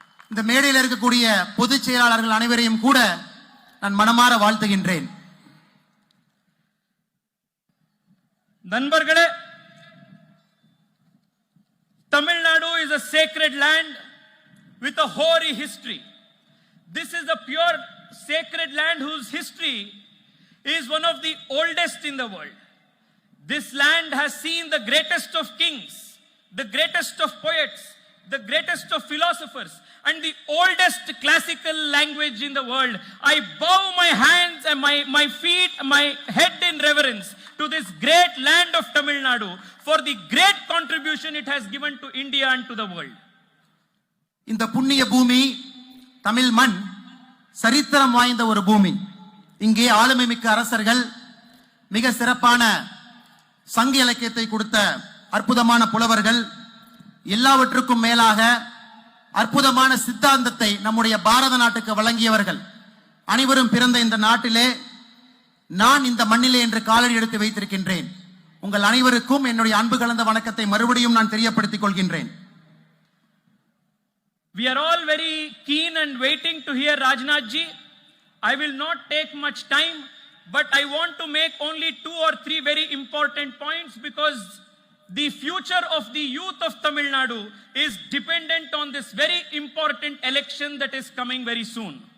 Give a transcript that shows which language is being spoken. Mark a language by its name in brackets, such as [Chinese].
[Tamil] இந்த மேடையில் இருக்கக்கூடிய பொதுச் செயலாளர்கள் அனைவரையும் கூட நான் மனமாற வாழ்த்துகின்றேன். நண்பர்களே, [English] Tamil Nadu is a sacred land with a hoary history. This is a pure sacred land whose history is one of the oldest in the world. This land has seen the greatest of kings, the greatest of poets, the greatest of philosophers, and the oldest classical language in the world. I bow my hands and my feet, my head in reverence to this great land of Tamil Nadu for the great contribution it has given to India and to the world. [Tamil] இந்த புண்ணிய பூமி தமிழ் மண் சரித்திரம் வாய்ந்த ஒரு பூமி. இங்கே ஆளுமை மிக்க அரசர்கள், மிக சிறப்பான சங்க இலக்கியத்தை கொடுத்த அற்புதமான புலவர்கள், எல்லாவற்றுக்கும் மேலாக அற்புதமான சித்தாந்தத்தை நம்முடைய பாரத நாட்டுக்கு வழங்கியவர்கள் அனைவரும் பிறந்த இந்த நாட்டிலே நான் இந்த மண்ணிலே என்று காலடி எடுத்து வைத்திருக்கின்றேன். உங்கள் அனைவருக்கும் என்னுடைய அன்பு கலந்த வணக்கத்தை மறுபடியும் நான் தெரியப்படுத்திக் கொள்கின்றேன். [English] We are all very keen and waiting to hear Rajnath ji. I will not take much time, but I want to make only 2 or 3 very important points because the future of the youth of Tamil Nadu is dependent on this very important election that is coming very soon.